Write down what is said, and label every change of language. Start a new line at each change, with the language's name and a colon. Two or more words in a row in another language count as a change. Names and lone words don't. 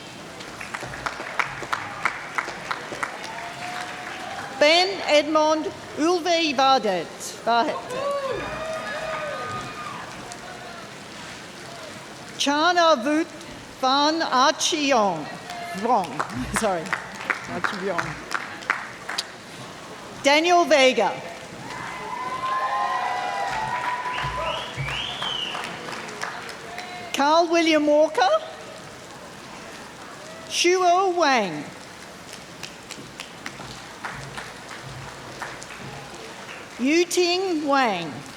English: Ben Edmond Ulve Vardet. Chana Vut Van Archiong. Wrong, sorry. Archiong. Daniel Vega. Carl William Walker. Shuo Wang. Yuting Wang.